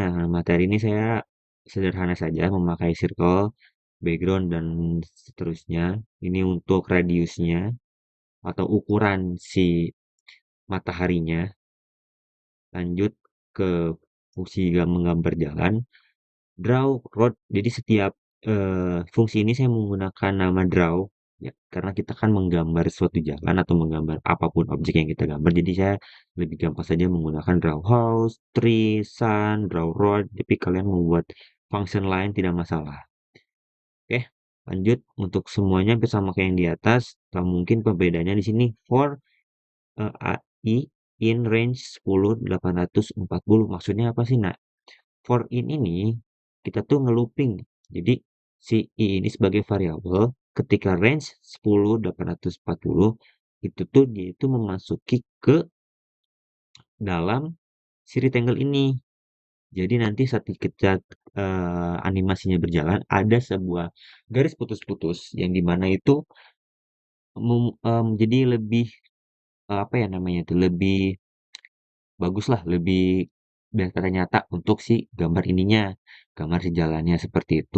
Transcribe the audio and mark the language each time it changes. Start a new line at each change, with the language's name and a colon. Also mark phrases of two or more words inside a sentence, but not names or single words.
Indonesian: Nah, matahari ini saya sederhana saja memakai circle, background, dan seterusnya. Ini untuk radiusnya atau ukuran si mataharinya. Lanjut ke fungsi menggambar jalan,
English: draw road.
Indonesian: Jadi setiap Fungsi ini saya menggunakan nama draw, ya, karena kita kan menggambar suatu jalan atau menggambar apapun objek yang kita gambar. Jadi saya lebih gampang saja menggunakan
English: draw house,
Indonesian: tree, sun,
English: draw road.
Indonesian: Tapi kalian membuat function lain tidak masalah. Oke, lanjut untuk semuanya hampir sama kayak yang di atas. Nah, mungkin perbedaannya di sini
English: for AI in range
Indonesian: 10.840. Maksudnya apa sih, nak?
English: For in
Indonesian: ini kita tuh ngelooping. Jadi si i ini sebagai variabel ketika range 10.840 itu tuh dia itu memasuki ke dalam si rectangle ini. Jadi nanti saat kita animasinya berjalan ada sebuah garis putus-putus yang dimana itu jadi lebih apa ya namanya itu lebih bagus lah, lebih biar kelihatan nyata untuk si gambar ininya, gambar si jalannya seperti itu.